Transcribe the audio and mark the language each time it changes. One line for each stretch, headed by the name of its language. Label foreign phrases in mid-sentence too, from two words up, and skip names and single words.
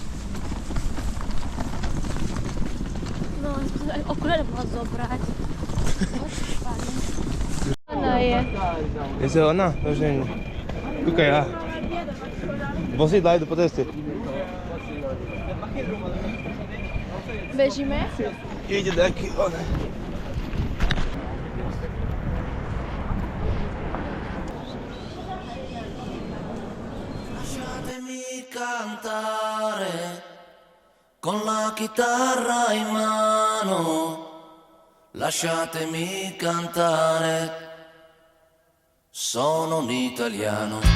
Slovak: No, aj okuliare mohla zobrať. Ona je. Je to ona? Nože nie. Kúkaj, ja. Vozidla idú po ceste. Bežíme? Ide taký, ona.
Italian: Lasciatemi cantare con la chitarra in mano, lasciatemi cantare, sono un italiano.